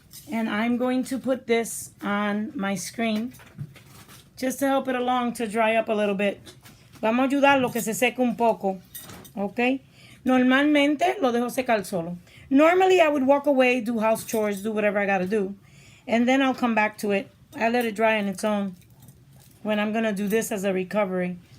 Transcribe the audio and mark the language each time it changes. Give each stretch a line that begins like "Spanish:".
English: And I'm going to put this on my screen just to help it along to dry up a little bit.
Spanish: Vamos a ayudarlo que se seque un poco. Ok. Normalmente lo dejo secar solo.
English: Normally I would walk away, do house chores, do whatever I gotta do. And then I'll come back to it. I let it dry on its own when I'm gonna do this as a recovery.